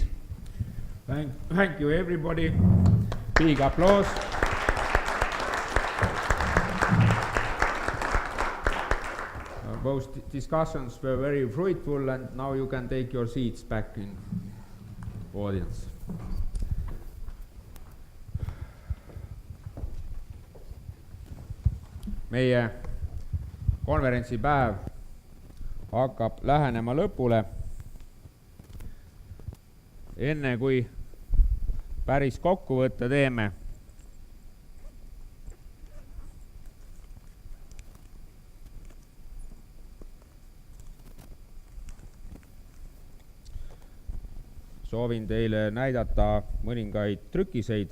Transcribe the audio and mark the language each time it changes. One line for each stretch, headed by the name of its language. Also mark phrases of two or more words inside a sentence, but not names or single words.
English: Thank you, everybody. Big applause. Both discussions were very fruitful, and now you can take your seats back in audience.
Estonian: Meie konverentsipäev hakkab lähenema lõpule. Enne kui päris kokkuvõtte teeme, soovin teile näidata mõningaid trükiseid.